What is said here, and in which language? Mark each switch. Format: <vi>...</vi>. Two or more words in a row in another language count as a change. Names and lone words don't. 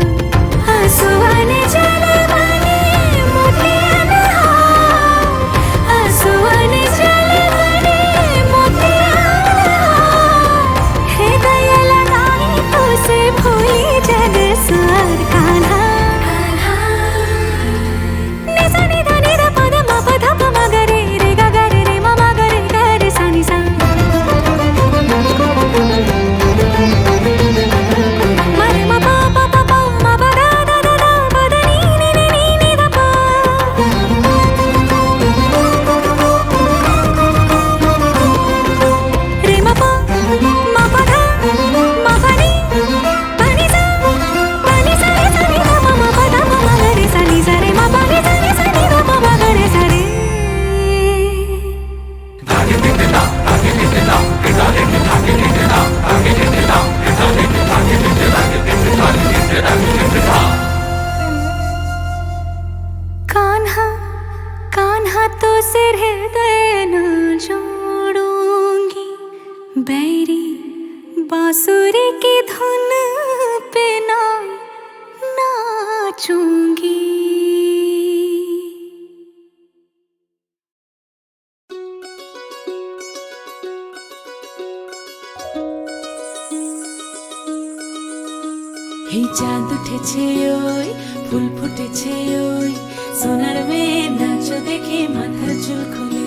<hi>आंसुअन जल बने मोतियन हार, आंसुअन जल बने मोतियन हार, हृदय लगाई तो से भूली जग स्वर। कान्हा निसा निधा निधा पद म पध प म ग रे रे ग ग रे रे म म ग रे ग रे सा नि सा। म रे म प प प प म प द द द द प द नि नि नि नि नि ध प। रे म प म प ध म प नि प नि सा रे सा नि ध प म प ध प म ग रे सा नि सा रे म प नि सा नि सा नि ध प म ग रे सा रे। कान्हा कान्हा तो से हृदय न जोड़ूंगी, बैरी बांसुरी की धुन पे ना नाचूंगी।</hi> <bn>এই চাঁদ উঠেছে ওই ফুল ফুটেছে ওই, সোনার মেয়ে নাচো দেখে মাথার চুল খুলে।</bn>